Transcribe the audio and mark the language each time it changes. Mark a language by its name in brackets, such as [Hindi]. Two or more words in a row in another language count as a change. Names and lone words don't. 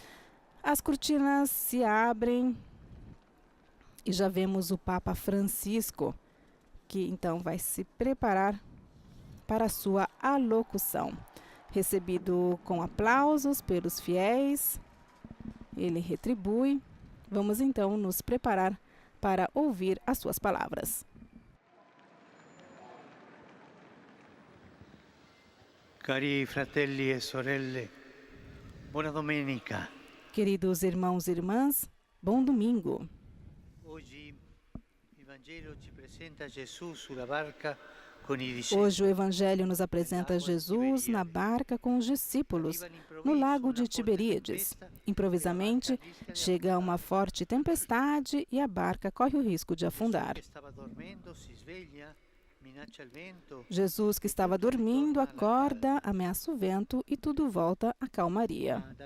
[Portuguese] As cortinas se abrem e já vemos o Papa Francisco, que então vai se preparar para a sua alocução. Recebido com aplausos pelos fiéis, ele retribui. Vamos então nos preparar para ouvir as suas palavras. [Italian] Cari fratelli e sorelle, buona domenica. [Portuguese] Queridos irmãos e irmãs, bom domingo. Hoje o Evangelho [Italian] ci apresenta Jesus sulla barca con i discepoli. [Portuguese] Hoje o Evangelho nos apresenta Jesus na barca com os discípulos, no lago de Tiberíades. Improvisamente, chega uma forte tempestade e a barca corre o risco de afundar. Jesus, que estava dormindo, acorda, ameaça o vento e tudo volta à calmaria.